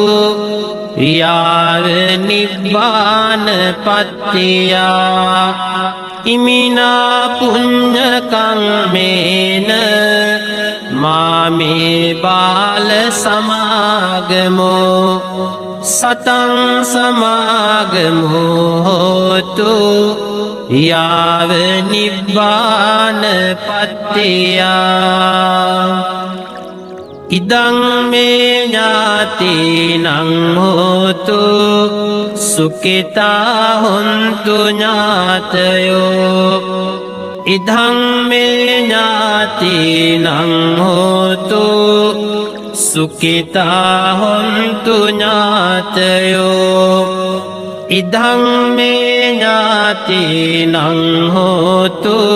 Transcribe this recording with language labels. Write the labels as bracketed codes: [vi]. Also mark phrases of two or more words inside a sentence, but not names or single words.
[pi] යාව නිබ්බාන පත්තියා ඉමිනා පුඤ්ඤ කම්මේන මාමේ බාල සමාගමෝ සතං සමාගමෝතු යාව නිබ්බාන පත්තියා ඉදං මේ ඥාතිනං හෝතු සුඛිතා හොන්තු ඥාතයෝ ඉදං මේ ඥාතිනං හෝතු සුඛිතා හොන්තු ඥාතයෝ ඉදං මේ ඥාතිනං හෝතු